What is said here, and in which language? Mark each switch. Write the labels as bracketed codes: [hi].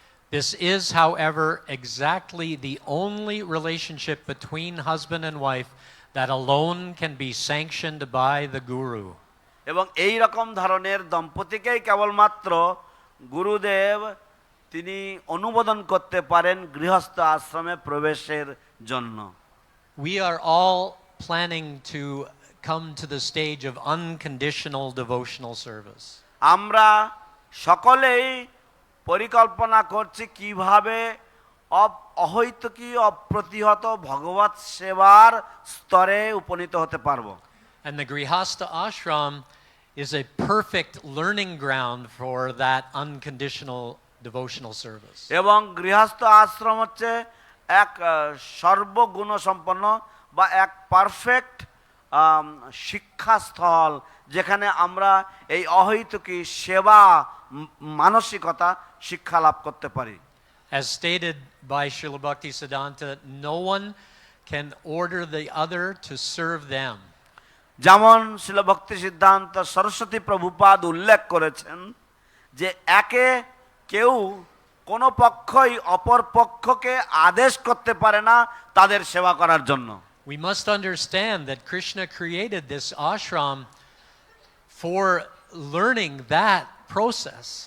[en] This is, however, exactly the only relationship between husband and wife that alone can be sanctioned by the guru. [bn] এবং এই রকম ধরনের দম্পতিকেই কেবলমাত্র গুরুদেব তিনি অনুমোদন করতে পারেন গৃহস্থ আশ্রমে প্রবেশের জন্য। [en] We are all planning to come to the stage of unconditional devotional service. [bn] আমরা সকলেই পরিকল্পনা করছি কিভাবে অহৈতুকী অপ্রতিহত ভগবত সেবার স্তরে উপনীত হতে পারবো। [en] And the Grihastha ashram is a perfect learning ground for that unconditional devotional service. [bn] এবং গৃহস্থ আশ্রম হচ্ছে এক সর্বগুণ সম্পন্ন বা এক পারফেক্ট শিক্ষাস্থল যেখানে আমরা এই অহৈতুকী সেবা মানসিকতা শিক্ষা লাভ করতে পারি। [en] As stated by Srila Bhaktisiddhanta, no one can order the other to serve them. [bn] যেমন শ্রীল ভক্তি সিদ্ধান্ত সরস্বতী প্রভুপাদ উল্লেখ করেছেন যে কেউ কোনো পক্ষই অপর পক্ষকে আদেশ করতে পারে না তাদের সেবা করার জন্য। [en] We must understand that Krishna created this ashram for learning that process.